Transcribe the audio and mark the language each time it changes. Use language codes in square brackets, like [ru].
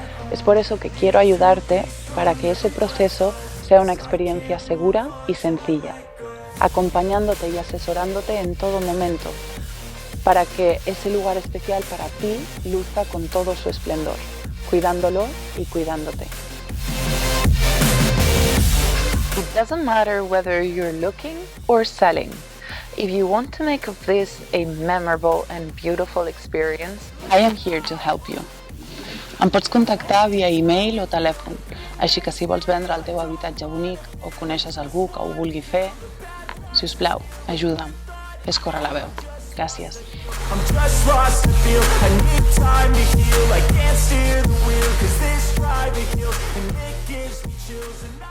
[es] Es por eso que quiero ayudarte para que ese proceso sea una experiencia segura y sencilla, acompañándote y asesorándote en todo momento, para que ese lugar especial para ti luzca con todo su esplendor, cuidándolo y cuidándote. [en] It doesn't matter whether you're looking or selling. If you want to make of this a memorable and beautiful experience, I am here to help you. [ca] Em pots contactar via e-mail o telèfon, així que si vols vendre el teu habitatge bonic o coneixes algú que ho vulgui fer, si us plau, ajuda'm, fes córrer la veu. Gràcies. [en] I'm just lost to feel, I need time to heal, I can't steer the wheel, 'cause this drive to heal, and it gives me chills.